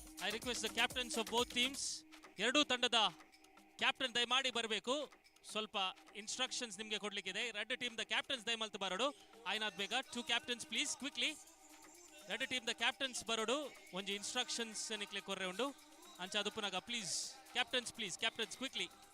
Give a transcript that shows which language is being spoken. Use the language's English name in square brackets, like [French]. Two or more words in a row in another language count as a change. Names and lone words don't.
[English] request the captains of both teams, [Kannada] ಎರಡೂ ತಂಡದ ಕ್ಯಾಪ್ಟನ್ ದಯಮಾಡಿ ಬರಬೇಕು. ಸ್ವಲ್ಪ ಇನ್ಸ್ಟ್ರಕ್ಷನ್ಸ್ ನಿಮಗೆ ಕೊಡ್ಲಿಕ್ಕಿದೆ. [English] red team the captains [Tulu] ದಯಮಲ್ತು ಬರೋಡು ಆಯ್ನಾದ್ ಬೇಗ. 2 [English] captains please quickly. red team the captains [Tulu] ಬರೋಡು ಒಂಜಿ ಇನ್ಸ್ಟ್ರಕ್ಷನ್ಸ್ ನಿಕ್ಲೆ ಕೊರ್ರೆ ಉಂಡು ಅಂಚ ಅದುಪುನಾಗ [English] please captains quickly.